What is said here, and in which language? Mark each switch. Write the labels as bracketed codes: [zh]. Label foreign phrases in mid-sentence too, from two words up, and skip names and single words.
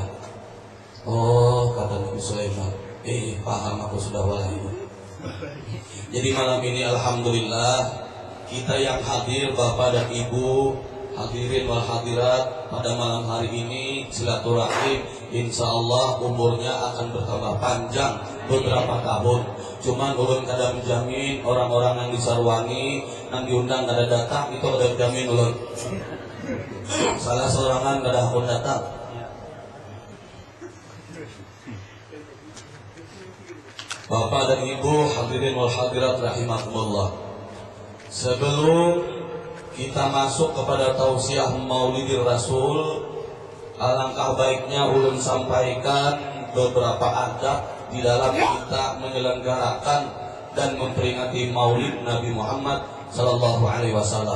[id] Oh, kata Nabi Sulaiman, paham aku sudah wahai. Jadi malam ini alhamdulillah kita yang hadir, Bapak dan Ibu, [ar] الحاضرين والحاضرات, [id] pada malam hari ini silaturahim, [ar] إن شاء الله [id] umurnya akan bertambah panjang beberapa tahun. [bjn] Cuman ulun kada menjamin orang-orang yang disarwangi yang diundang kada datang itu kada menjamin ulun. Salah seorangan kada pun datang. [id] Bapak dan Ibu, [ar] الحاضرين والحاضرات رحمكم الله. [id] Sebelum kita masuk kepada tausiah Maulidir Rasul, alangkah baiknya ulun sampaikan beberapa adab di dalam kita menyelenggarakan dan memperingati Maulid Nabi Muhammad [ar] صلى الله عليه وسلم.